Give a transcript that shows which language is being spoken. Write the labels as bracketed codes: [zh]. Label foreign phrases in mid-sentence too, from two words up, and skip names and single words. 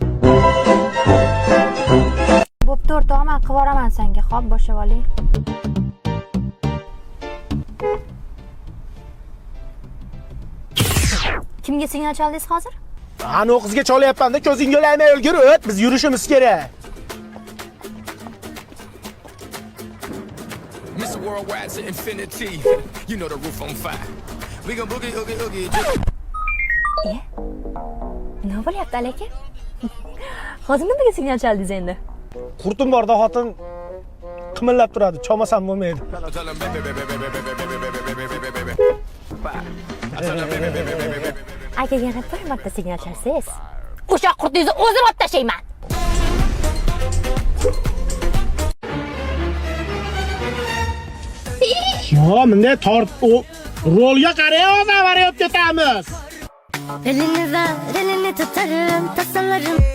[uz] Bo'pti, o'rtog'im, men qilib yuboraman senga. Xo'p, boshlab oling. Kimga signal chaldingiz hozir? Ana o qizga cholyapman-da, ko'zingga olamay ulgir o't, biz yurishimiz kerak. [en] Mr. Worldwide to infinity. You know the roof on fire. We gon' boogie, oogie, oogie. [uz] Nima bo'lyapti aka? Hozir nimaga signal chaldingiz endi? Qurtim borda xotin qimillab turadi, chomasam bo'lmaydi. [en] I tell 'em, baby, baby, baby, baby, baby, baby, baby, baby, baby, baby. I tell 'em, baby, baby, baby, baby. [uz] Aka yana bir marta signal chalsangiz, O'sha qurtingizni o'zim olib tashlayman. Yo, bunday rolga qarang, odam varayot ketamiz. [tr] Elini ver, elini tutarım, tasalarım.